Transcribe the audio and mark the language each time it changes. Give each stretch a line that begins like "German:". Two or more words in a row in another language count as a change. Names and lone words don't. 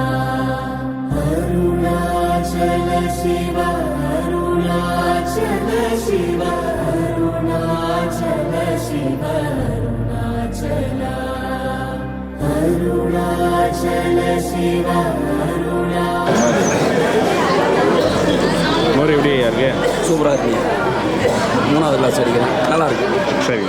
Sanskrit: अरुणाचल शिव अरुणाचल शिव अरुणाचल शिव अरुणाचल अरुणाचल शिव
Tamil: மோர் எப்படி ஐயா இருக்கு? சூப்பராக இருக்குங்க. 3வது கிளாஸ் அடிக்கிறேன். நல்லா இருக்கு. சரி,